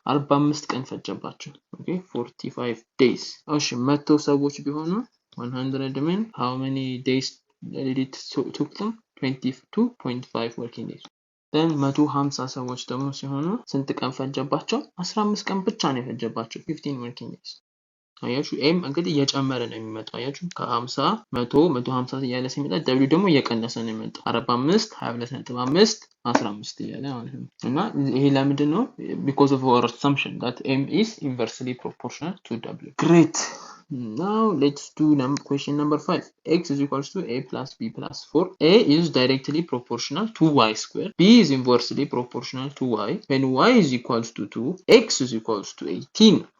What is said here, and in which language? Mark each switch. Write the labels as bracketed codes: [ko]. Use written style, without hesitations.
[am] 45 ቀን ፈጀባቸው። ኦኬ [en] 45 days። [am] እሺ 100 ሰዎች ቢሆኑ [en] 100 men how many days did it took them? 22.5 working days። [am] then 150 ሰዎች ደግሞ ሲሆኑ ስንት ቀን ፈጀባቸው? 15 ቀን ብቻ ነው የፈጀባቸው [en] 15 working days። [am] አያችሁ ኤም እንግዲህ እየጨመረ ነው የሚመጣው። አያችሁ ከ50 100 150 እያለ ሲመጣ ደብሊው ደግሞ እየቀነሰ ነው የሚመጣው 45 22.5 15 እያለ ማለት ነው። እና ይሄ ለምንድን ነው? [en] because of our assumption that m is inversely proportional to w. Great. Now let's do question number 5. X is equals to a plus b plus 4. A is directly proportional to y squared. B is inversely proportional to y. When y is equals to 2, x is equals to 18.